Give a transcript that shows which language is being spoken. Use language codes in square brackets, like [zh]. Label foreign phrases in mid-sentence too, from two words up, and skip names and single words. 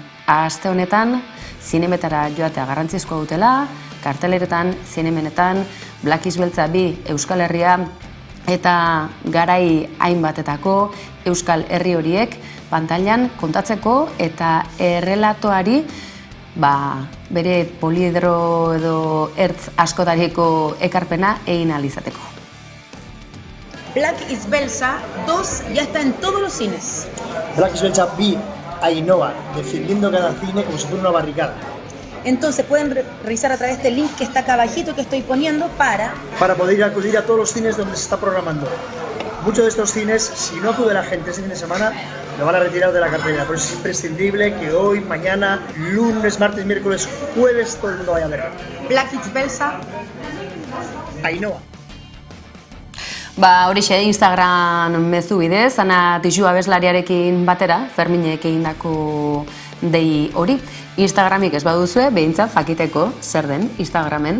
[eu] Aste honetan zinemetara joatea garrantzizkoa dutela, karteleretan, zinemenetan, Black Beltza 2 Euskal Herria eta garai hainbatetako Euskal Herri horiek pantailan kontatzeko eta errelatoari bere poliedro edo ertz askotariko ekarpena egin ahal izateko. [es] Black Beltza 2 ya está en todos los cines. Black Beltza 2 Ainhoa, defendiendo cada cine como si fuera una barricada. Entonces pueden revisar a través de este link que está acá abajito que estoy poniendo para poder acudir a todos los cines donde se está programando. Muchos de estos cines, si no acude la gente ese fin de semana, lo van a retirar de la cartelera. Por eso es imprescindible que hoy, mañana, lunes, martes, miércoles, jueves, todo el mundo vaya a verlo. Black Kids Belsa, Ainhoa. [eu] Horixe Instagram mezu bidez, Ana Tixu abeslariarekin batera, Ferminek egindako dei hori. Instagramik ez baduzue, behintzat jakiteko zer den Instagramen.